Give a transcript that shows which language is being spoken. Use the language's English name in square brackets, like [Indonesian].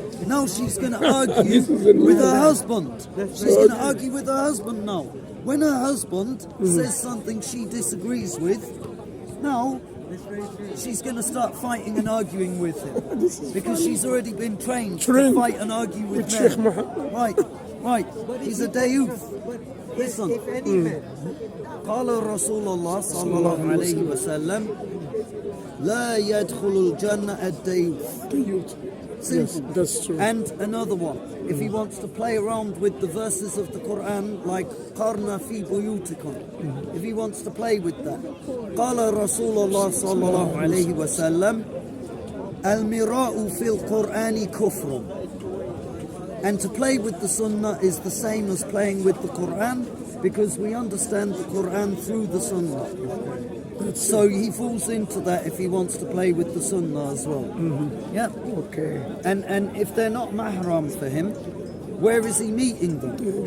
[English] Now she's going to argue with her husband. She's going to argue with her husband now. When her husband says something she disagrees with, now she's going to start fighting and arguing with him. Because she's already been trained to fight and argue with men. Right. He's a dayouf. Listen. [Arabic] قال رسول الله صلى الله عليه وسلم لا يدخل الجنة الديوث. [English] Yes, that's true. And another one, if he wants to play around with the verses of the Quran, like [Arabic] قَرْنَ فِي بُيُوتِكُمْ, [English] if he wants to play with that. [Arabic] قال رسول الله صلى الله عليه وسلم المراء في القرآن كفر. [English] And to play with the Sunnah is the same as playing with the Quran, because we understand the Quran through the Sunnah. So he falls into that if he wants to play with the Sunnah as well. Yeah. Okay. And if they're not mahram for him, where is he meeting them?